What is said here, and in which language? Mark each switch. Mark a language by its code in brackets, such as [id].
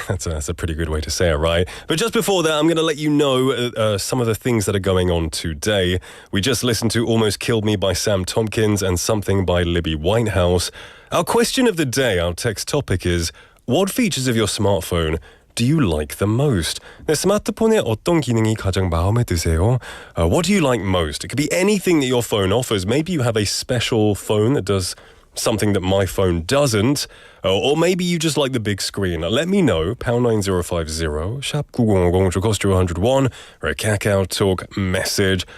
[en] That's a pretty good way to say it, right? But just before that, I'm going to let you know some of the things that are going on today. We just listened to Almost Killed Me by Sam Tompkins and Something by Libby Whitehouse. Our question of the day, our text topic is, what features of your smartphone do you like the most? [ko] 네, 스마트폰의 어떤 기능이 가장 마음에 드세요? [en] What do you like most? It could be anything that your phone offers. Maybe you have a special phone that does something that my phone doesn't, or maybe you just like the big screen. Let me know. Pound 9050, 샵 9050, which will cost you 101, or a Kakao Talk message.